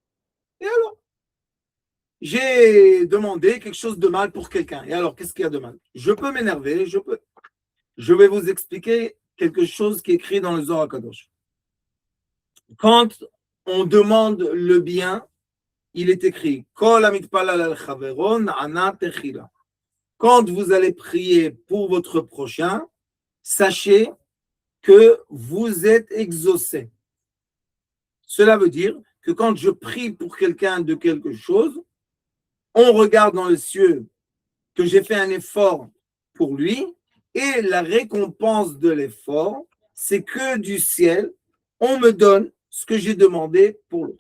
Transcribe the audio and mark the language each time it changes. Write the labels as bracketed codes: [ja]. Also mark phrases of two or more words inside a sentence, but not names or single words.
[fr] J'ai demandé quelque chose de mal pour quelqu'un. Et alors, qu'est-ce qu'il y a de mal? Je peux m'énerver, Je vais vous expliquer quelque chose qui est écrit dans le Zohar HaKadosh. Quand on demande le bien, il est écrit [he] כל המתפלל על חברו הוא נענה תחילה. [fr] Quand vous allez prier pour votre prochain, sachez que vous êtes exaucé. Cela veut dire que quand je prie pour quelqu'un de quelque chose, on regarde dans les cieux que j'ai fait un effort pour lui et la récompense de l'effort, c'est que du ciel, on me donne ce que j'ai demandé pour l'autre.